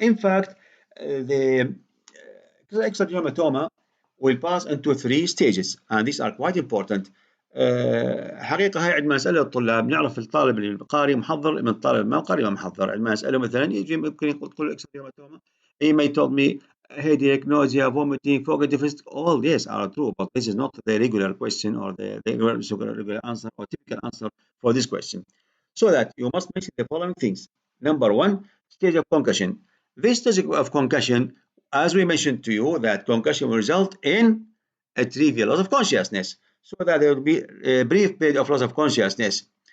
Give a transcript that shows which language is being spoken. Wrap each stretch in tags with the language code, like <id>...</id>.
<en>In fact, the extradural hematoma will pass into three stages, and these are quite important.</en> <ar>حقيقة هاي عندما نسأل الطلاب نعرف الطالب القارئ محضر من الطالب ما قارئ ما محضر. عندما نسأله مثلا يجي ممكن يقول extradural hematoma.</ar> <en>He may tell me headache, nausea, vomiting, focus deficit. All yes are true, but this is not the regular question or the regular answer or typical answer for this question. So that you must mention the following things. Number one, stage of concussion. This stage of concussion, as we mentioned to you, that concussion will result in a trivial loss of consciousness, so that there will be a brief period of loss of consciousness.</en>